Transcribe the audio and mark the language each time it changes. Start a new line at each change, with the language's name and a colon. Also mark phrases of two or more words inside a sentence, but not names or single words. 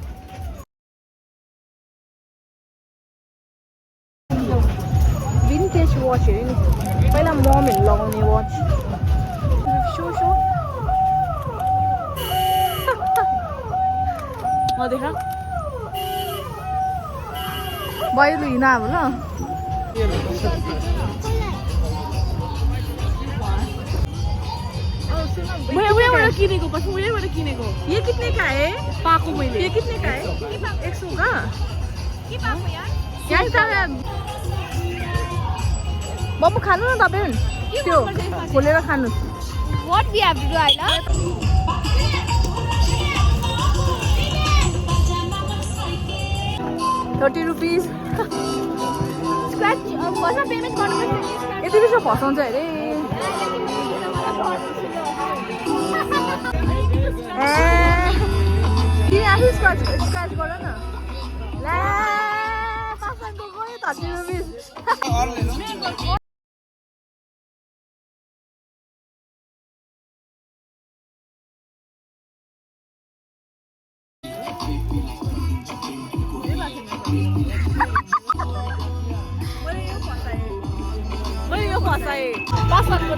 English: vintage watch
Nepali: हेऱ्यो नि पहिला ममहरू लगाउने वाच सो देखा भयो लु हिँड अब ल उयोबाट किनेको पछि उयोबाट किनेको
Hindi: ये कितने का है
Nepali: पाएको मैले
Hindi: ये कितने का है 100 का
Nepali: के पाएको यार यहाँ त बम्बु खानु न तपाईँ त्यो खोलेर खानु
English: What we have to do, Ayla? ₹30 Scratch. First payment गर्नुपर्छ
Nepali: यति बेसी फसाउँछ अरे किन आफै स्क्रच गर न ला पासाङको गयो ₹30 मैले यो फसाएँ पासाङको